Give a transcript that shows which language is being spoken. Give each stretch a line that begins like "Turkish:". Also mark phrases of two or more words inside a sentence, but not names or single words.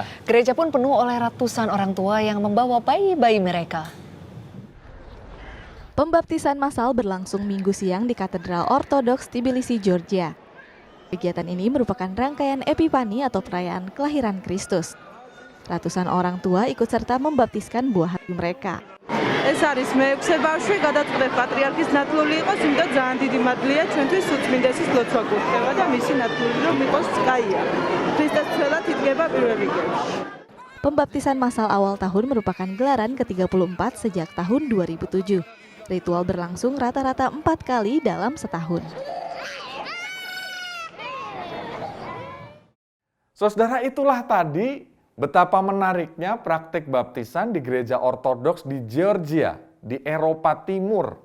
Indonesian: Gereja pun penuh oleh ratusan orang tua yang membawa bayi-bayi mereka. Pembaptisan massal berlangsung Minggu siang di Katedral Ortodoks Tbilisi, Georgia. Kegiatan ini merupakan rangkaian Epifani atau perayaan kelahiran Kristus. Ratusan orang tua ikut serta membaptiskan buah hati mereka.
Georgian: ეს არის მე-6 ბავშვი გადაწყდეთ პატრიარქის ნათლული იყოს, იმიტომ ძალიან დიდი მადლია ჩვენთვის უწმინდესის ლოცვა გვხვდება და მისი ნათლული რომ იყოს კაია. ქრისტეს ცველად იდგება პირველ რიგებში.
Indonesian: Pembaptisan massal awal tahun merupakan gelaran ke-34 sejak tahun 2007. Ritual berlangsung rata-rata 4 kali dalam setahun. Saudara, itulah tadi betapa menariknya praktik baptisan di gereja ortodoks di Georgia, di Eropa Timur.